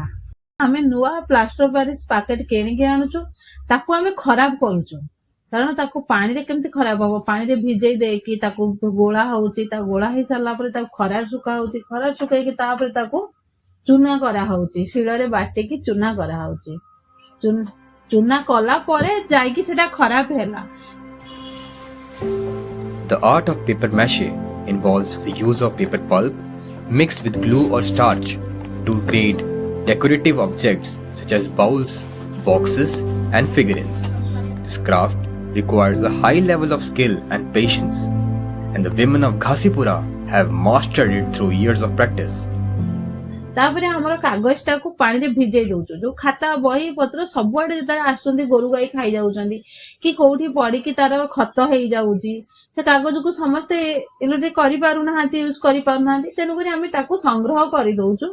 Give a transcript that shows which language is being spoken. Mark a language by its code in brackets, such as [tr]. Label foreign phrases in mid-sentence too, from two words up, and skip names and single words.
[or] ଆମେ ନୂଆ ପ୍ଲାଷ୍ଟର ପ୍ୟାରିସ୍ ପ୍ୟାକେଟ କିଣିକି ଆଣୁଛୁ, ତାକୁ ଆମେ ଖରାପ କରୁଛୁ, କାରଣ ତାକୁ ପାଣିରେ କେମିତି ଖରାପ ହବ, ପାଣିରେ ଭିଜେଇ ଦେଇକି ତାକୁ ଗୋଳା ହଉଛି, ତାକୁ ଗୋଳା ହେଇ ସାରିଲା ପରେ ତାକୁ ଖରାରେ ଶୁକା ହଉଛି, ଖରାରେ ଶୁକେଇକି ତାପରେ ତାକୁ ଚୁନା କରାହଉଛି, ଶିଳରେ ବାଟିକି ଚୁନା କରାହଉଛି, ଚୁନା କଲା ପରେ ଯାଇକି ସେଟା ଖରାପ ହେଲା। [en] The art of paper mache involves the use of paper pulp mixed with glue or starch to create decorative objects such as bowls, boxes, and figurines. This craft requires a high level of skill and patience, and the women of Ghasipura have mastered it through years of practice. [or] ତାପରେ ଆମର କାଗଜଟାକୁ ପାଣିରେ ଭିଜେଇ ଦଉଛୁ, ଯୋଉ ଖାତା ବହି ପତ୍ର ସବୁଆଡେ ଯେତେବେଳେ ଆସୁଛନ୍ତି ଗୋରୁ ଗାଈ ଖାଇ ଯାଉଛନ୍ତି କି କୋଉଠି ପଡିକି ତାର ଖତ ହେଇଯାଉଛି, ସେ କାଗଜକୁ ସମସ୍ତେ ଇଲେକ୍ଟ୍ରିକ କରିପାରୁନାହାନ୍ତି, ୟୁଜ କରିପାରୁନାହାନ୍ତି, ତେଣୁକରି ଆମେ ତାକୁ ସଂଗ୍ରହ କରିଦଉଛୁ।